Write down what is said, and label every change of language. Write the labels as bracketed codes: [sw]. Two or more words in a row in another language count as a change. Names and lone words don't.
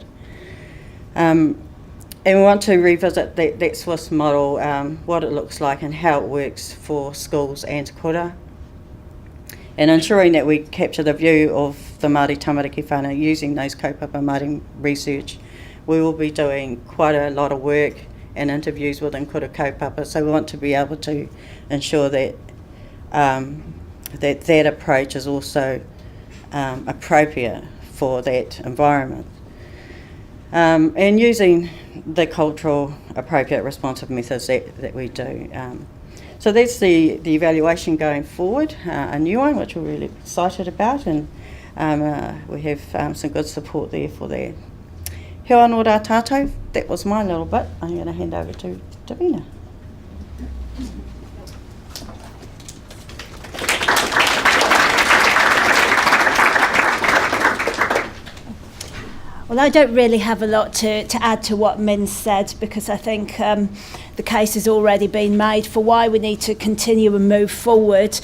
[en] And we want to revisit that Swiss model, what it looks like and how it works for schools and kura, and ensuring that we capture the view of the Māori [mi] Tamariki whānau [en] using those [mi] kaupapa Māori [en] research. We will be doing quite a lot of work and interviews within [mi] kura kaupapa, [en] so we want to be able to ensure that that approach is also appropriate for that environment. And using the cultural appropriate responsive methods that we do. So that's the evaluation going forward, a new one which we're really excited about, and we have some good support there for that. [mi] He anō rā tātou, [en] that was my little bit. I'm going to hand over to Davina. Well, I don't really have a lot to add to what Min said, because I think the case has already been made for why we need to continue and move forward.